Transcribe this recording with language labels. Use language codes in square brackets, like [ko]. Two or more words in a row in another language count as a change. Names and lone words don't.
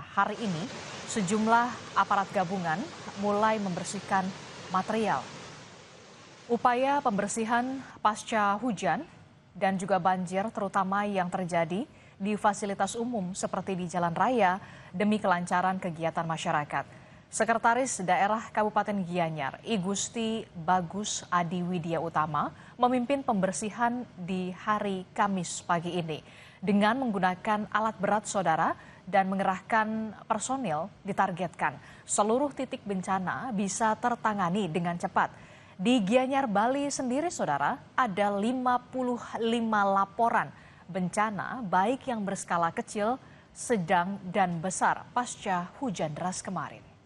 [id] Hari ini sejumlah aparat gabungan mulai membersihkan material. Upaya pembersihan pasca hujan dan juga banjir terutama yang terjadi di fasilitas umum seperti di jalan raya demi kelancaran kegiatan masyarakat. Sekretaris Daerah Kabupaten Gianyar, I Gusti Bagus Adi Widya Utama, memimpin pembersihan di hari Kamis pagi ini dengan menggunakan alat berat, saudara, dan mengerahkan personil. Ditargetkan seluruh titik bencana bisa tertangani dengan cepat. Di Gianyar, Bali sendiri, saudara, ada 55 laporan bencana baik yang berskala kecil, sedang, dan besar pasca hujan deras kemarin.